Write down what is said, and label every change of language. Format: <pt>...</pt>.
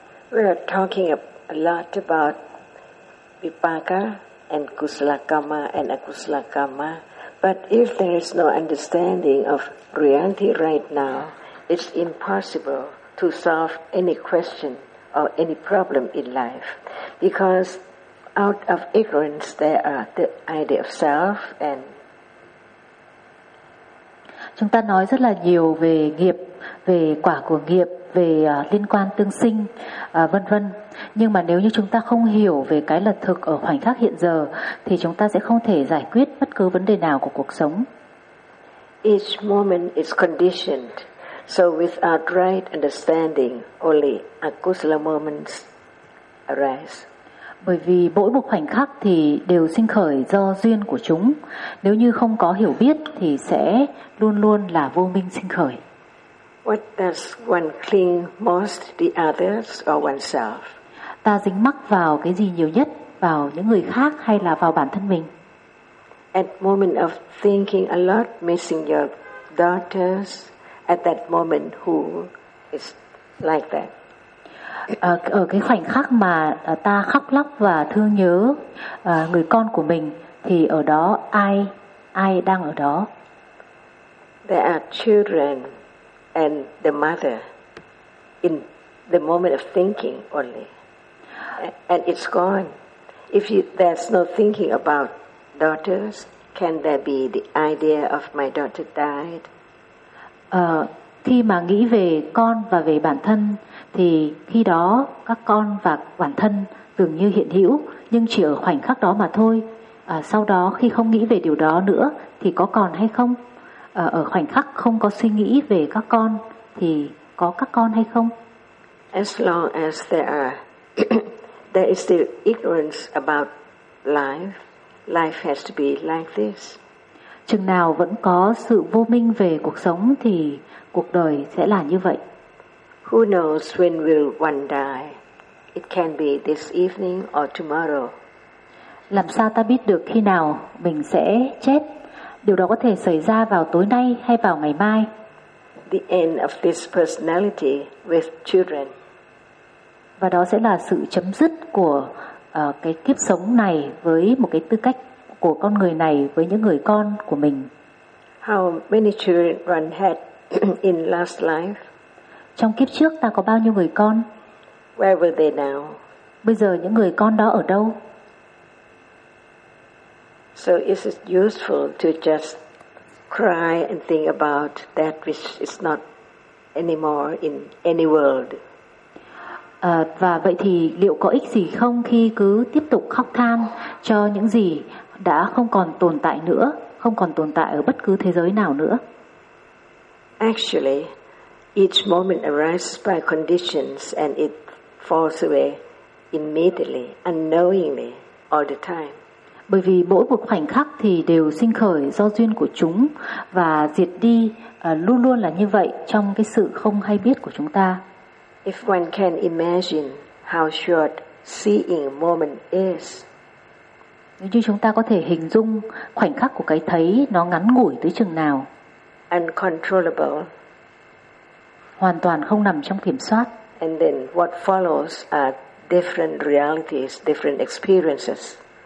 <en>We are talking a lot about vipaka and kusala karma and akusala karma, but if there is no understanding of reality right now, it's impossible to solve any question or any problem in life, because out of ignorance there are the idea of self and.</en> <vi>Chúng ta nói rất là nhiều về nghiệp, về quả của nghiệp, về liên quan tương sinh, vân vân. Nhưng mà nếu như chúng ta không hiểu về cái lật thực ở khoảnh khắc hiện giờ, thì chúng ta sẽ không thể giải quyết bất cứ vấn đề nào của cuộc sống.</vi> <en>Each moment is conditioned. So without right understanding, only akusala moments arise.</en> <vi>Bởi vì mỗi một khoảnh khắc thì đều sinh khởi do duyên của chúng. Nếu như không có hiểu biết thì sẽ luôn luôn là vô minh sinh khởi.</vi> <en>What does one cling most, the others or oneself?</en> <vi>Ta dính mắc vào cái gì nhiều nhất, vào những người khác hay là vào bản thân mình?</vi> <en>At moment of thinking a lot, missing your daughters, at that moment who is like that?</en> <vi>Ở cái khoảnh khắc mà ta khóc lóc và thương nhớ người con của mình, thì ở đó ai đang ở đó?</vi> <en>There are children and the mother in the moment of thinking only, and it's gone. If there's no thinking about daughters, can there be the idea of my daughter died?</en> <vi>Khi mà nghĩ về con và về bản thân, thì khi đó các con và bản thân dường như hiện hữu, nhưng chỉ ở khoảnh khắc đó mà thôi. Sau đó khi không nghĩ về điều đó nữa, thì có còn hay không? Ở khoảnh khắc không có suy nghĩ về các con thì có các con hay không?</vi> <en>As long as there is still ignorance about life, life has to be like this.</en> <vi>Chừng nào vẫn có sự vô minh về cuộc sống thì cuộc đời sẽ là như vậy.</vi> <en>Who knows when will one die? It can be this evening or tomorrow.</en> <vi>Làm sao ta biết được khi nào mình sẽ chết? Điều đó có thể xảy ra vào tối nay hay vào ngày mai.</vi> <en>The end of this personality with children.</en> <vi>Và đó sẽ là sự chấm dứt của cái kiếp sống này với một cái tư cách của con người này với những người con của mình.</vi> <en>How many children had in last life?</en> <vi>Trong kiếp trước ta có bao nhiêu người con?</vi> <en>Where were they now?</en> <vi>Bây giờ những người con đó ở đâu?</vi> <en>So is it useful to just cry and think about that which is not anymore in any world?</en> <vi>Và vậy thì liệu có ích gì không khi cứ tiếp tục khóc than cho những gì đã không còn tồn tại nữa, không còn tồn tại ở bất cứ thế giới nào nữa?</vi> <en>Actually, each moment arises by conditions and it falls away immediately, unknowingly, all the time.</en> <vi>Bởi vì mỗi một khoảnh khắc thì đều sinh khởi do duyên của chúng và diệt đi luôn luôn là như vậy trong cái sự không hay biết của chúng ta.</vi> <en>If one can imagine how short seeing moment is.</en> <vi>Nếu như chúng ta có thể hình dung khoảnh khắc của cái thấy nó ngắn ngủi tới chừng nào.</vi> <en>Uncontrollable.</en> <vi>Hoàn toàn không nằm trong kiểm soát.</vi> <en>And then what follows are different realities, different experiences.</en>